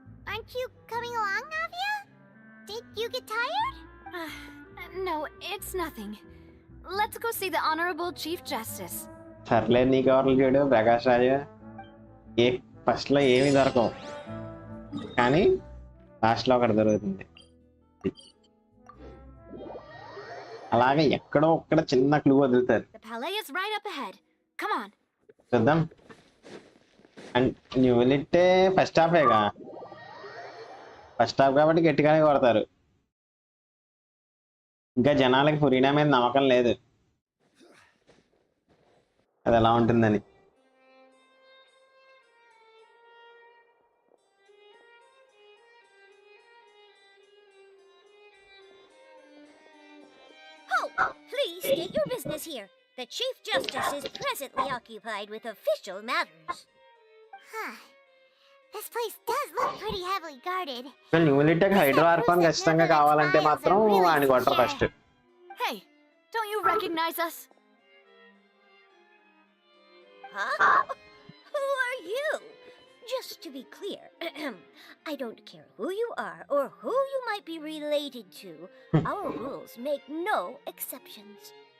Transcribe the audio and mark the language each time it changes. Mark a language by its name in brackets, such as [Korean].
[English] Aren't you coming along, Navia? Did you get tired? No, it's nothing. Let's go see the Honorable Chief Justice. [Telugu] సర్లే నీకు ఎవరు చూడు ప్రకాష్ రాజు first లో ఏమీ దొరకవు కానీ లాస్ట్ లో ఒకటి దొరుకుతుంది. అలాగే ఎక్కడో ఒక్కడ చిన్న క్లూ వదులుతారు. [English] The palais is right up ahead. Come on. [Telugu] చూద్దాం. అండ్ న్యూలిట్టే ఫస్ట్ హాఫేగా, ఫస్ట్ హాఫ్ కాబట్టి గట్టిగానే కొడతారు. ఇంకా జనాలకి ఫురీనా మీద నమ్మకం లేదు అది ఎలా ఉంటుందని. [English] Please state your business here. The Chief Justice is presently occupied with official matters. Huh. This place does look pretty heavily guarded. [Telugu] న్యూలిట్కి hydro Archon ఖచ్చితంగా కావాలంటే మాత్రం ఆయన కొట్టరు first. [English] Hey, don't you recognize us? Huh? Who are you? Just to be clear, I don't care who you are or who you might be related to. Our rules make no exceptions.